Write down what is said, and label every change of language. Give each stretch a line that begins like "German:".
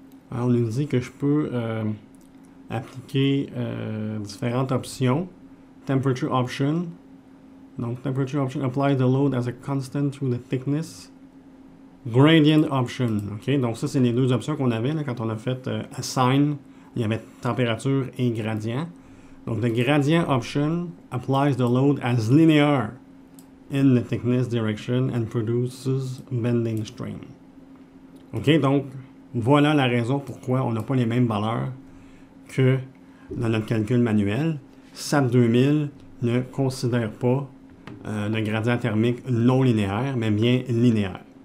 French: Alors, on nous dit que je peux appliquer différentes options.
English: Temperature option. Donc, temperature option, apply the load as a constant to the thickness. Gradient option. OK?
French: Donc, ça, c'est les deux options qu'on avait là, quand on a fait assign. Il y avait température et gradient.
English: Donc, the gradient option applies the load as linear in the thickness direction and produces bending strain. OK?
French: Donc, voilà la raison pourquoi on n'a pas les mêmes valeurs que dans notre calcul manuel. SAP 2000 ne considère pas le gradient thermique non linéaire, mais bien linéaire.